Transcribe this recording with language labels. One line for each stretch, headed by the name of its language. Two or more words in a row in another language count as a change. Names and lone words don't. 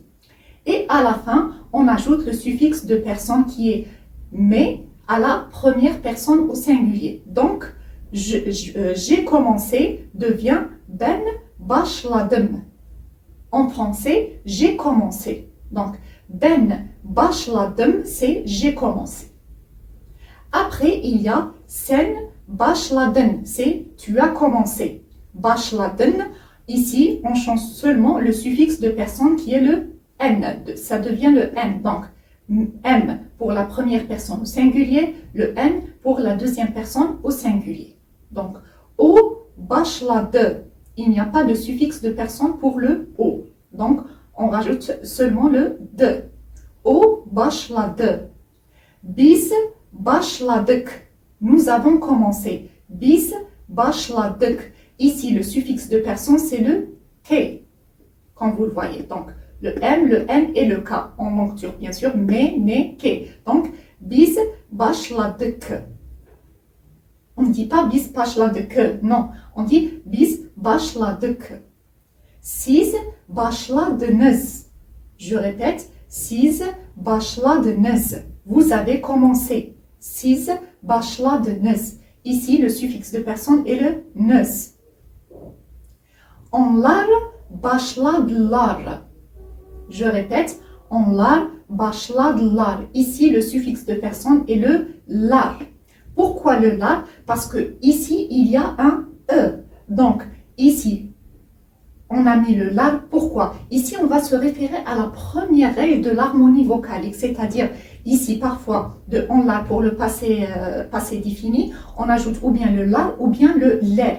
French: Et à la fin, on ajoute le suffixe de personne qui est mais à la première personne au singulier. Donc, j'ai commencé devient
Turkish: ben başladım.
French: En français, j'ai commencé. Donc,
Turkish: ben başladım,
French: c'est j'ai commencé. Après, il y a
Turkish: sen başladın,
French: c'est tu as commencé. Başladın, ici, on change seulement le suffixe de personne qui est le N. Ça devient le N. Donc, M pour la première personne au singulier, le N pour la deuxième personne au singulier. Donc,
Turkish: O başladı.
French: Il n'y a pas de suffixe de personne pour le O. Donc, on rajoute seulement le D.
Turkish: O başladı. Biz başladık.
French: Nous avons commencé.
Turkish: Biz başladık.
French: Ici, le suffixe de personne, c'est le K, comme vous le voyez. Donc, le M, le N et le K en langue turque, bien sûr, mais, ne, K. Donc,
Turkish: biz başladık.
French: ne dit pas
Turkish: biz başladık.
French: Non, on dit
Turkish: biz başladık. Siz başladınız.
French: Je répète,
Turkish: siz başladınız.
French: Vous avez commencé.
Turkish: Siz başladınız.
French: Ici, le suffixe de personne est le nız.
Turkish: Onlar başladılar.
French: Je répète,
Turkish: onlar başladılar.
French: Ici, le suffixe de personne est le lar. Pourquoi le lar? Parce que ici, il y a un E. Donc, ici, on a mis le lar. Pourquoi? Ici, on va se référer à la première règle de l'harmonie vocalique, c'est-à-dire ici, parfois, de on lar pour le passé défini, on ajoute ou bien le lar ou bien le ler.